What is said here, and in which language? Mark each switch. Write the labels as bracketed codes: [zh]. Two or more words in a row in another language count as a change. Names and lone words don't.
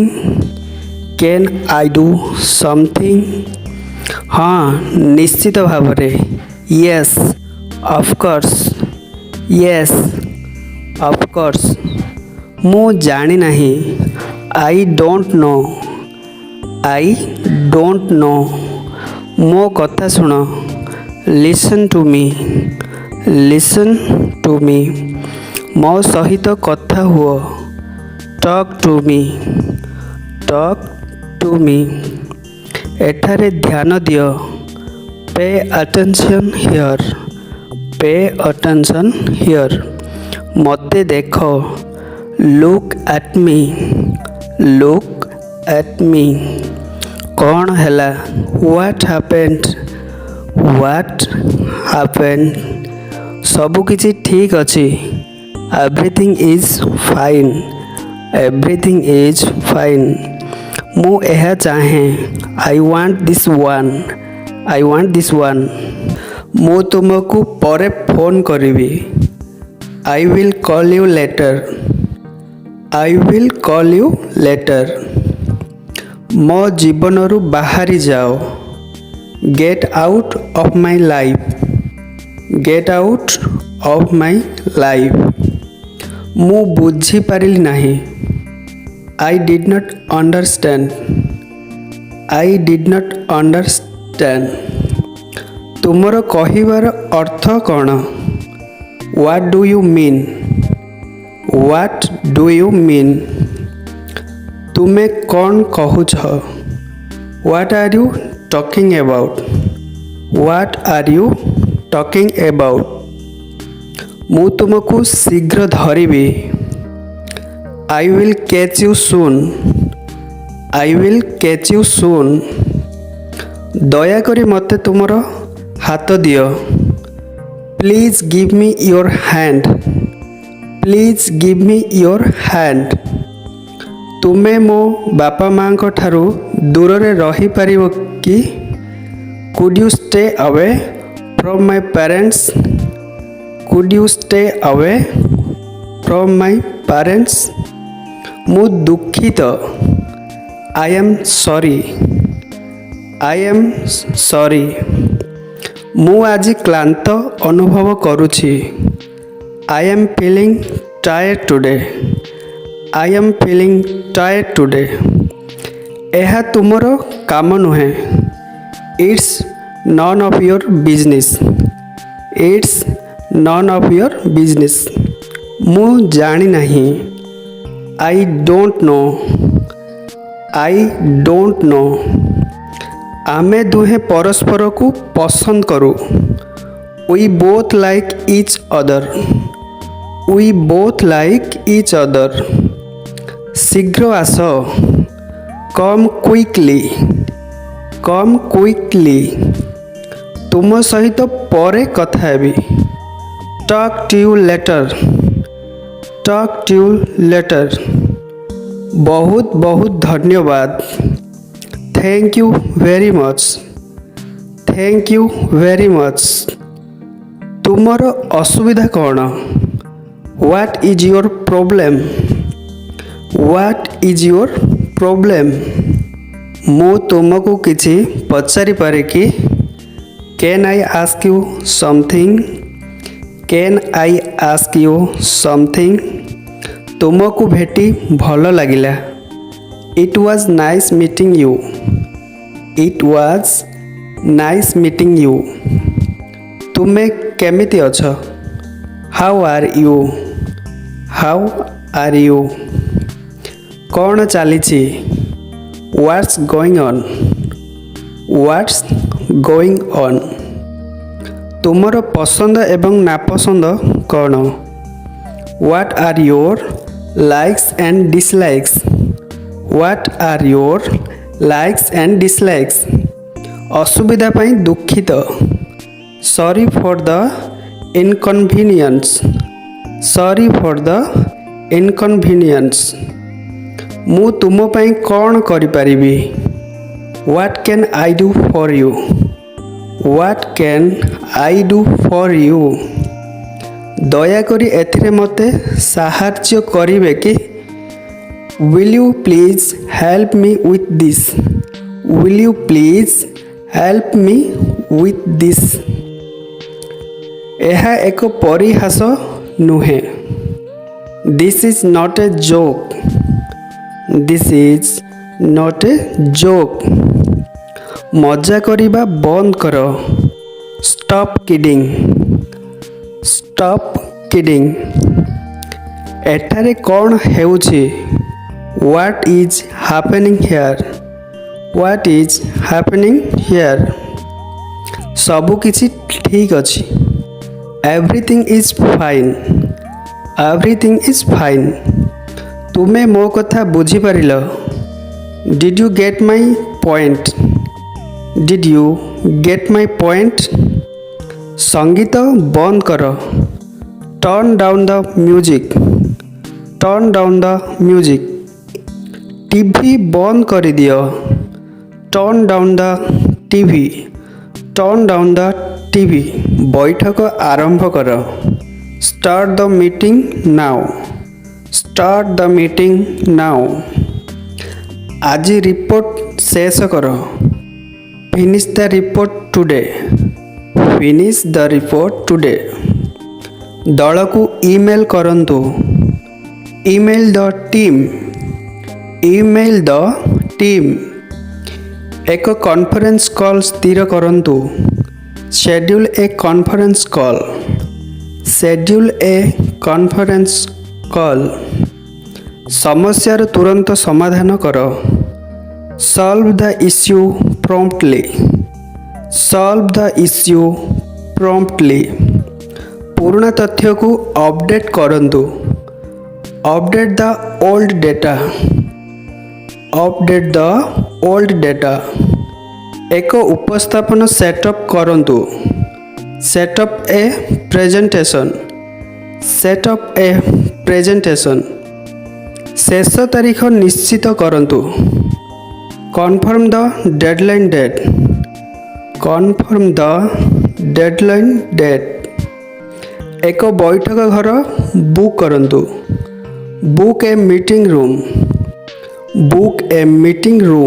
[en] Can I do something? [or] ହଁ, ନିଶ୍ଚିତ ଭାବରେ. [en] Yes, of course. Yes, of course. [or] ମୁଁ ଜାଣି ନାହିଁ. [en] I don't know. I don't know. [or] ମୋ କଥା ଶୁଣ. [en] Listen to me. Listen to me. [or] ମୋ ସହିତ କଥା ହୁଅ. [en] Talk to me. Talk to me. [or] ଏଠାରେ ଧ୍ୟାନ ଦିଅ. [en] Pay attention here. Pay attention here. [or] ମୋତେ ଦେଖ. [en] Look at me. Look at me. [or] କ'ଣ ହେଲା? [en] What happened? What happened? [or] ସବୁ କିଛି ଠିକ୍ ଅଛି. [en] Everything is fine. Everything is fine. [or] ମୁଁ ଏହା ଚାହେଁ. [en] I want this one. I want this one. [or] ମୁଁ ତୁମକୁ ପରେ ଫୋନ୍ କରିବି. [en] I will call you later. I will call you later. [or] ମୋ ଜୀବନରୁ ବାହାରି ଯାଅ. [en] Get out of my life. Get out of my life. [or] ମୁଁ ବୁଝିପାରିଲି ନାହିଁ. [en] I did not understand. I did not understand. [or] ତୁମର କହିବାର ଅର୍ଥ କ'ଣ? [en] What do you mean? What do you mean? [or] ତୁମେ କ'ଣ କହୁଛ? [en] What are you talking about? What are you talking about? [or] ମୁଁ ତୁମକୁ ଶୀଘ୍ର ଧରିବି. [en] I will catch you soon. I will catch you soon. [or] ଦୟାକରି ମୋତେ ତୁମର ହାତ ଦିଅ. [en] Please give me your hand. Please give me your hand. [or] ତୁମେ ମୋ ବାପା ମାଙ୍କ ଠାରୁ ଦୂରରେ ରହିପାରିବ କି? [en] Could you stay away from my parents? Could you stay away from my parents? [or] ମୁଁ ଦୁଃଖିତ. [en] I am sorry. I am sorry. [or] ମୁଁ ଆଜି କ୍ଳାନ୍ତ ଅନୁଭବ କରୁଛି. [en] I am feeling tired today. I am feeling tired today. [or] ଏହା ତୁମର କାମ ନୁହେଁ. [en] It's none of your business. It's none of your business. [or] ମୁଁ ଜାଣି ନାହିଁ. [en] I don't know. I don't know. [or] ଆମେ ଦୁହେଁ ପରସ୍ପରକୁ ପସନ୍ଦ କରୁ. [en] We both like each other. We both like each other. [or] ଶୀଘ୍ର ଆସ. [en] Come quickly. Come quickly. [or] ତୁମ ସହିତ ପରେ କଥା ହେବି. [en] Talk to you later. Talk to you later. [or] ବହୁତ ବହୁତ ଧନ୍ୟବାଦ. [en] Thank you very much. Thank you very much. [or] ତୁମର ଅସୁବିଧା କ'ଣ? [en] What is your problem? What is your problem? [or] ମୁଁ ତୁମକୁ କିଛି ପଚାରିପାରେ କି? [en] Can I ask you something? Can I ask you something? [or] ତୁମକୁ ଭେଟି ଭଲ ଲାଗିଲା. [en] It was nice meeting you. It was nice meeting you. [or] ତୁମେ କେମିତି ଅଛ? [en] How are you? How are you? [or] କ'ଣ ଚାଲିଛି? [en] What's going on? What's going on? [or] ତୁମର ପସନ୍ଦ ଏବଂ ନାପସନ୍ଦ କ'ଣ? [en] What are your likes and dislikes? What are your likes and dislikes? [or] ଅସୁବିଧା ପାଇଁ ଦୁଃଖିତ. [en] Sorry for the inconvenience. Sorry for the inconvenience. [or] ମୁଁ ତୁମ ପାଇଁ କ'ଣ କରିପାରିବି? [en] What can I do for you? What can I do for you? [or] ଦୟାକରି ଏଥିରେ ମୋତେ ସାହାଯ୍ୟ କରିବେ କି? [en] Will you please help me with this? Will you please help me with this? [or] ଏହା ଏକ ପରିହାସ ନୁହେଁ. [en] This is not a joke. This is not a joke. [or] ମଜା କରିବା ବନ୍ଦ କର. [en] Stop kidding. Stop kidding. [or] ଏଠାରେ କ'ଣ ହେଉଛି? [en] What is happening here? What is happening here? [or] ସବୁ କିଛି ଠିକ୍ ଅଛି. [en] Everything is fine. Everything is fine. [or] ତୁମେ ମୋ କଥା ବୁଝିପାରିଲ? [en] Did you get my point? Did you get my point? [or] ସଙ୍ଗୀତ ବନ୍ଦ କର. [en] Turn down the music. Turn down the music. [or] ଟିଭି ବନ୍ଦ କରିଦିଅ. [en] Turn down the TV. Turn down the TV. [or] ବୈଠକ ଆରମ୍ଭ କର. [en] Start the meeting now. Start the meeting now. [or] ଆଜି ରିପୋର୍ଟ ଶେଷ କର. [en] Finish the report today. Finish the report today. [or] ଦଳକୁ ଇମେଲ୍ କରନ୍ତୁ. [en] Email the team. Email the team. [or] ଏକ [en] conference call [or] ସ୍ଥିର କରନ୍ତୁ. [en] Schedule a conference call. Schedule a conference call. [or] ସମସ୍ୟାର ତୁରନ୍ତ ସମାଧାନ କର. [en] Solve the issue promptly. Solve the issue promptly. [or] ପୁରୁଣା ତଥ୍ୟକୁ ଅପଡେଟ୍ କରନ୍ତୁ. [en] Update the old data. Update the old data. [or] ଏକ ଉପସ୍ଥାପନ ସେଟଅପ୍ କରନ୍ତୁ. [en] Set up a presentation. Set up a presentation. [or] ଶେଷ ତାରିଖ ନିଶ୍ଚିତ କରନ୍ତୁ. [en] Confirm the deadline date. Confirm the deadline date. [or] ଏକ ବୈଠକ ଘର ବୁକ୍ କରନ୍ତୁ. [en] Book a meeting room. Book a meeting room.